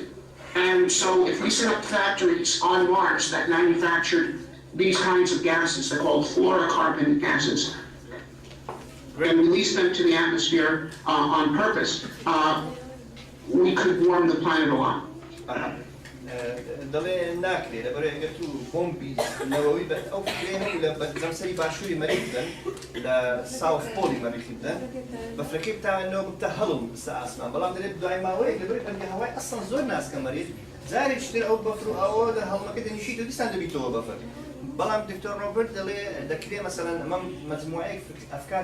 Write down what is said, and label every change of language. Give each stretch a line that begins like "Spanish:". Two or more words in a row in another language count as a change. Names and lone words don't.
English: And so if we set up factories on Mars that manufactured these kinds of gases, they're called fluorocarbon gases, and release them to the atmosphere on purpose, we could warm the planet a lot.
Central Kurdish: دڵێ ناکرێت لەبەرەوەی ئەگەر تو بۆمبی نەوەوی بە ئەو فکرێنە و لە بەرزەمسەری باشووری مەریخ بدەن لە
English: South Pole
Central Kurdish: مەریخی بدەن بەفرەکەی بتانەوە بتە هەڵم سە ئاسمان بەڵام دەرێت دوای ماوەیەک لەبەرەوەی پەنگە هەوای ئەسڵ زۆر ناسکە مەریخ جارێک تر ئەو بەفر و ئەوە هەڵمەکە دەنیشیت و دیسان دەبیتەوە بەفر بەڵام دکتۆر ڕۆبرت دەڵێ دەکرێت مەسەلەن ئەمەم مەجموعەیەک ئەفکار